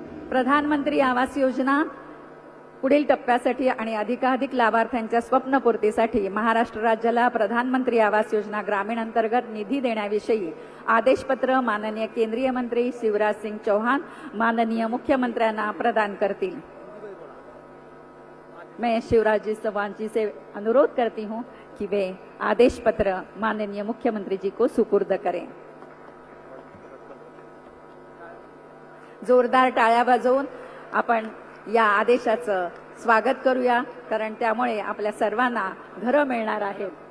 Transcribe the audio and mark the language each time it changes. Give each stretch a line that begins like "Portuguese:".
Marathi: प्रधानमंत्री आवास योजना पुढील टप्प्यासाठी आणि अधिकाधिक लाभार्थ्यांच्या स्वप्नपूर्तीसाठी महाराष्ट्र राज्याला प्रधानमंत्री आवास योजना ग्रामीण अंतर्गत निधी देण्याविषयी आदेशपत्र माननीय केंद्रीय मंत्री शिवराज सिंग चौहान माननीय मुख्यमंत्र्यांना प्रदान करतील.
Hindi: मैं शिवराज जी चौहान जी से अनुरोध करती हूं कि वे आदेश पत्र माननीय मुख्यमंत्री जी को सुपुर्द करें.
Marathi: जोरदार टाळ्या वाजवून आपण या आदेशाचं स्वागत करूया, कारण त्यामुळे आपल्या सर्वांना घरं मिळणार आहेत.